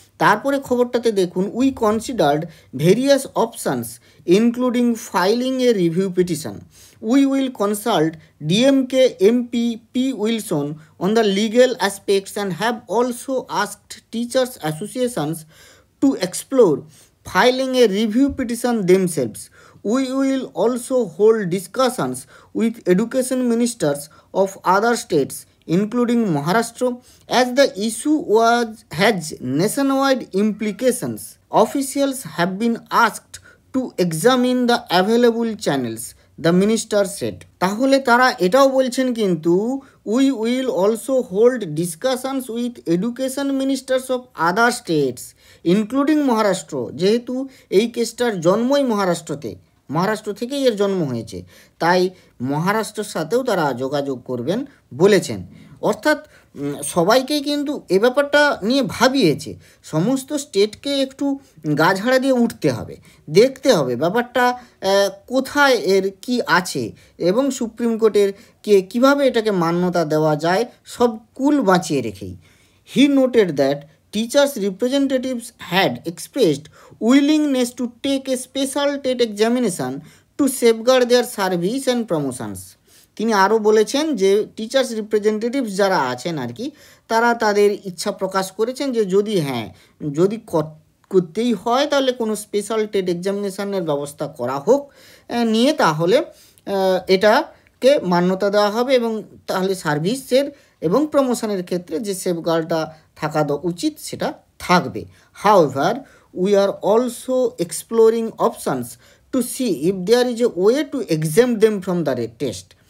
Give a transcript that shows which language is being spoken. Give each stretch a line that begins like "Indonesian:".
Bangla: তারপরে খবরটাতে দেখুন,
English: We considered various options including filing a review petition. We will consult DMK MP P Wilson on the legal aspects and have also asked teachers associations to explore filing a review petition themselves. We will also hold discussions with education ministers of other states, including Maharashtra, as the issue has nationwide implications. Officials have been asked to examine the available channels, the minister said.
Bangla: তাহলে তারা এটাও বলছেন কিন্তু,
English: we will also hold discussions with education ministers of other states,
Bangla: including Maharashtra, যেহেতু এই কেসটার জন্মই মহারাষ্ট্র থেকেই এর জন্ম হয়েছে, তাই মহারাষ্ট্রের সাথেও তারা যোগাযোগ করবেন বলেছেন। অর্থাৎ সবাইকেই কিন্তু এ ব্যাপারটা নিয়ে ভাবিয়েছে। সমস্ত স্টেটকে একটু গা ঝাড়া দিয়ে উঠতে হবে, দেখতে হবে ব্যাপারটা কোথায় এর কি আছে এবং সুপ্রিম কোর্টের কীভাবে এটাকে মান্যতা দেওয়া যায়, সব কুল বাঁচিয়ে রেখেই।
English: He noted that teachers' representatives had expressed willingness to take a special TET examination to safeguard their service and promotions.
Bangla: তিনি আরও বলেছেন যে টিচার্স রিপ্রেজেন্টেটিভস যারা আছেন আর কি, তারা তাদের ইচ্ছা প্রকাশ করেছেন যে যদি করতেই হয় তাহলে কোনো স্পেশাল টেট এক্সামিনেশনের ব্যবস্থা করা হোক নিয়ে, তাহলে এটাকে মান্যতা দেওয়া হবে এবং তাহলে সার্ভিসের এবং প্রমোশনের ক্ষেত্রে যে সেফগার্ডটা থাকা উচিত সেটা থাকবে।
English: However, we are also exploring options to see if there is a way to exempt them from the test.